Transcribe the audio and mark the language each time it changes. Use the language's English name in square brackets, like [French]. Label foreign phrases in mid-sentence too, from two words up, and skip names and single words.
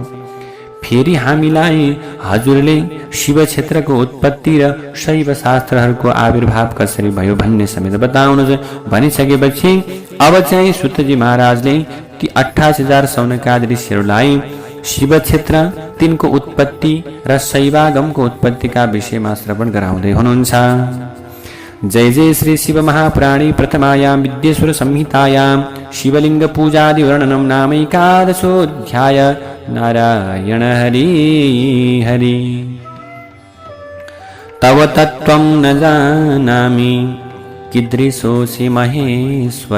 [Nepali] फेरि हामीलाई हजुरले शिव क्षेत्रको उत्पत्ति र शैव शास्त्रहरूको आविर्भाव कसरी भयो भन्ने समेत बताउनुहोस्। भनिसकेपछि अब चाहिँ सुतजी महाराजले ती 28,000 सौनकादि ऋषिहरूलाई शिव क्षेत्र, तिनको उत्पत्ति र शैवागमको उत्पत्तिका विषयमा श्रवण गराउँदै हुनुहुन्छ। [Sanskrit] जय जय श्री शिव महापुराणे प्रथमायां विद्येश्वर संहितायां शिवलिंग पूजादि वर्णनम नामैकादशोऽध्याय। नारायण हरि हरि। तव तत्त्वं न जानामि कीदृशोऽसि महेश्वर।